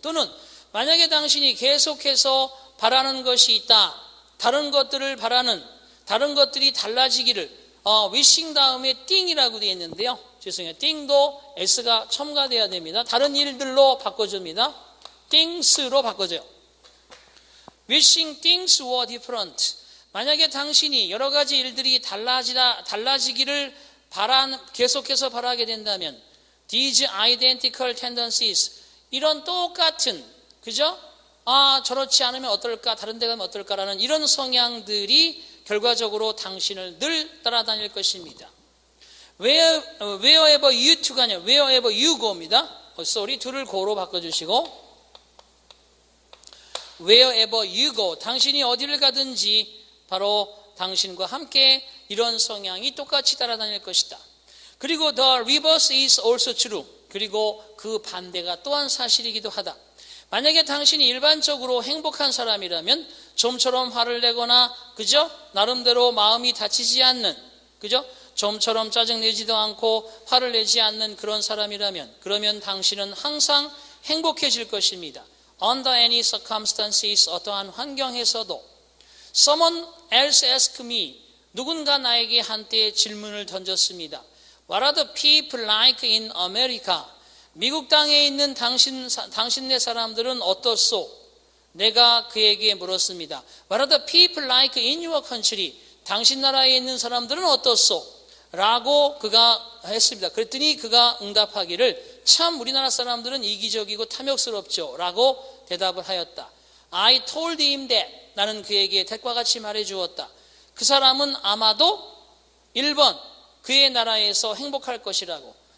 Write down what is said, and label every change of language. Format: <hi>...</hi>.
<ko>또는 만약에 당신이 계속해서 바라는 것이 있다. 다른 것들을 바라는 다른 것들이 달라지기를 wishing 다음에 띵이라고 되어 있는데요. 죄송해요. 띵도 s가 첨가돼야 됩니다. 다른 일들로 바꿔줍니다. things로 바꿔줘요.</ko> <en>Wishing things were different.</en> <ko>만약에 당신이 여러 가지 일들이 달라지기를 계속해서 바라게 된다면</ko> <en>these identical tendencies</en> <ko>이런 똑같은 그죠? 저렇지 않으면 어떨까? 다른 데 가면 어떨까라는 이런 성향들이 결과적으로 당신을 늘 따라다닐 것입니다.</ko> <en>Wherever you to가 아니라 wherever you go입니다.</en> <ko>둘을 go로 바꿔주시고</ko> <en>Wherever you go,</en> <ko>당신이 어디를 가든지 바로 당신과 함께 이런 성향이 똑같이 따라다닐 것이다. 그리고</ko> <en>the reverse is also true.</en> <ko>그리고 그 반대가 또한 사실이기도 하다. 만약에 당신이 일반적으로 행복한 사람이라면 좀처럼 화를 내거나 그죠? 나름대로 마음이 다치지 않는 그죠? 좀처럼 짜증내지도 않고 화를 내지 않는 그런 사람이라면 그러면 당신은 항상 행복해질 것입니다.</ko> <en>Under any circumstances</en> <ko>어떠한 환경에서도</ko> <en>Someone else asked me</en> <ko>누군가 나에게 한때 질문을 던졌습니다.</ko> <en>What are the people like in America?</en> <ko>미국 땅에 있는 당신네 사람들은 어떻소? 내가 그에게 물었습니다.</ko> <en>What are the people like in your country?</en> <ko>당신 나라에 있는 사람들은 어떻소? 라고 그가 했습니다. 그랬더니 그가 응답하기를 참 우리나라 사람들은 이기적이고 탐욕스럽죠. 라고 대답을 하였다.</ko> <en>I told him that.</en> <ko>나는 그에게 대과 같이 말해 주었다. 그 사람은 아마도 1번 그의 나라에서 행복할 것이라고.</ko>